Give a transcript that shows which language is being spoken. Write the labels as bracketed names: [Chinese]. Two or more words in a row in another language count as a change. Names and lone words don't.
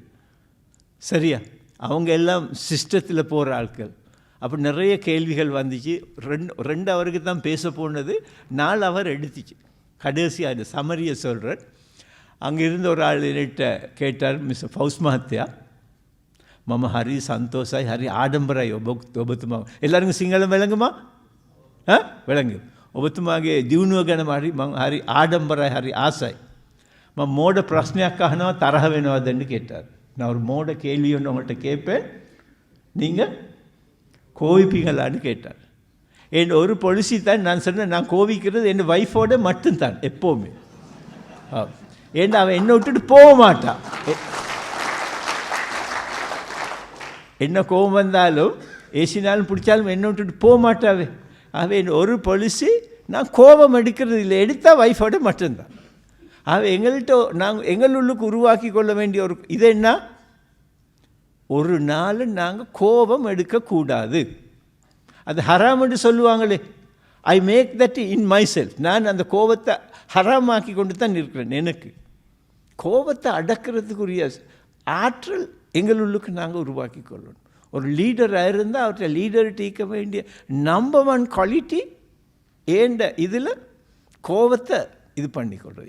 [Tamil] சரியா? அவங்க எல்லாம் சிஸ்டத்தில் போகிற ஆட்கள். அப்போ நிறைய கேள்விகள் வந்துச்சு. 2 அவருக்கு தான் பேச போனது, 4 அவர் எடுத்துச்சு. கடைசியாக அது சமரியை சொல்கிறார். அங்கே இருந்த ஒரு ஆள் என்கிட்ட கேட்டார், மிஸ் ஃபவுஸ் மஹத்யா [Sinhala] මම හරි සන්තෝසයි හරි ආඩම්බරයි ඔබතුමා. [Tamil] எல்லாருக்கும் සිංහල விளங்குமா? விளங்கு. [Sinhala] ඔබතුමාගේ දියුණුව ගැන මම හරි ආඩම්බරයි හරි ආසයි. මම මෝඩ ප්‍රශ්නයක් අහනවා තරහ වෙනවදன்னு கேட்டார். [Tamil] நான் ஒரு மோட கேள்வி ஒன்று உங்கள்கிட்ட கேட்பேன், நீங்கள் கோவிப்பீங்களான்னு கேட்டார். என் ஒரு பொலிசி தான் நான் சொன்னேன், நான் கோவிக்கிறது என் ஒய்ஃபோட மட்டும்தான் எப்போவுமே. ஏன்னா அவன் என்னை விட்டுட்டு போக மாட்டான். என்ன கோபம் வந்தாலும் ஏசினாலும் பிடிச்சாலும் என்னை விட்டுட்டு போக மாட்டாவே. அவன் ஒரு பொலிசி, நான் கோபம் எடுக்கிறது இல்லை, எடுத்தால் ஒய்ஃபோட மட்டும்தான். அவன் எங்கள்கிட்ட எங்களுள்ளுக்கு உருவாக்கி கொள்ள வேண்டிய ஒரு இது என்ன, ஒரு நாள் நாங்கள் கோபம் எடுக்கக்கூடாது. அது ஹராம்னு சொல்லுவாங்களே, [English] I make that in myself. [Tamil] நான் அந்த கோபத்தை ஹராமாக்கி கொண்டு தான் இருக்கிறேன். எனக்கு கோபத்தை அடக்கிறதுக்குரிய ஆற்றல் எங்களுள்ளுக்கு நாங்கள் உருவாக்கி கொள்ளணும். ஒரு லீடராக இருந்தால் அவர்கிட்ட லீடர்கிட்ட இருக்க வேண்டிய [English] number 1 quality [Tamil] ஏண்ட இதில் கோபத்தை இது பண்ணிக்கொள்கிறது.